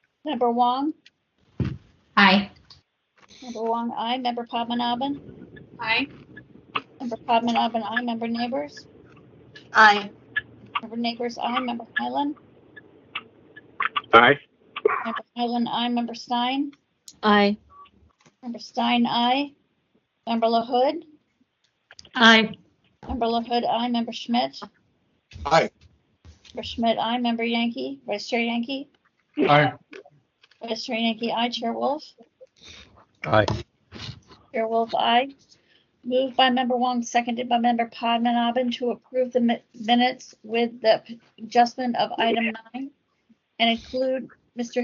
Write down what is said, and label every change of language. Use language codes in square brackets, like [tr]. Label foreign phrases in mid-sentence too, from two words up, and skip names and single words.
[en] Member Wong? Aye. Member Wong, aye. Member Padmanabhan? Aye. Member Padmanabhan, aye. Member Neighbors? Aye. Member Neighbors, aye. Member Highland? Aye. Member Highland, aye. Member Stein? Aye. Member Stein, aye. Member LaHood? Aye. Member LaHood, aye. Member Schmidt? Aye. Member Schmidt, aye. Member Yankee? Vice Chair Yankee? Aye. Vice Chair Yankee, aye. Chair Wolf? Aye. Chair Wolf, aye. Moved by Member Wong, seconded by Member Padmanabhan to approve the minutes with the adjustment of item 9 and include Mr.